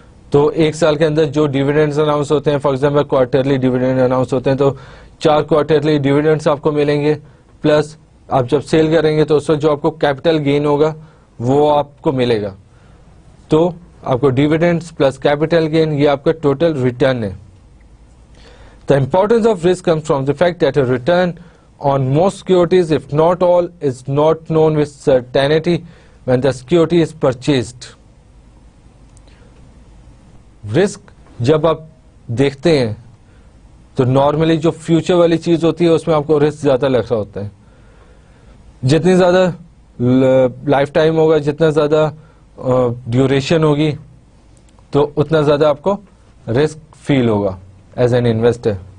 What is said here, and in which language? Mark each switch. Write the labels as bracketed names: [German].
[Urdu] تو 1 سال کے اندر جو ڈیویڈنڈز اناؤنس ہوتے ہیں, for example quarterly dividend announce ہوتے ہیں, تو 4 کوارٹرلی ڈیویڈنڈس آپ کو ملیں گے, پلس آپ جب سیل کریں گے تو اس وقت جو آپ کو کیپٹل گین ہوگا وہ آپ کو ملے گا. تو آپ کو ڈیویڈنڈس پلس کیپٹل گین, یہ آپ کا ٹوٹل ریٹرن ہے. [English] The importance of risk comes from the fact that a return on most securities, if not all, is not known with certainty when the security is purchased. [Urdu] Risk جب آپ دیکھتے ہیں تو normally جو future والی چیز ہوتی ہے اس میں آپ کو رسک زیادہ لگ رہا ہوتا ہے. جتنی زیادہ لائف ٹائم ہوگا, جتنا زیادہ ڈیوریشن ہوگی, تو اتنا زیادہ آپ کو رسک فیل ہوگا [English] As an investor.